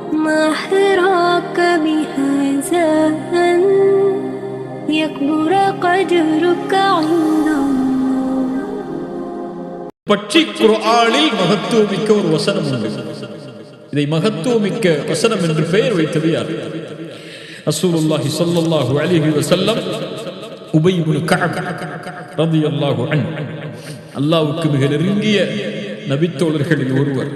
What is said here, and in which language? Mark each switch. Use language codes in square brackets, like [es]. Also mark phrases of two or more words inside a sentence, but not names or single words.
[ar] ما حراك بهذا أن يكبر قدرك عند الله. [ta] பற்றி குர்ஆனில் மகத்துவமிக்க ஒரு வசனம் உண்டு. இதை மகத்துவமிக்க வசனம் என்று பெயர் வைத்தது யார்? [ar] رسول الله صلى الله عليه وسلم [ta] உபை இப்னு கஅப் [ar] رضي الله عنه, [ta] அல்லாஹ்வுக்கு மிக நெருங்கிய நபித்தோழர்களில் ஒருவர்.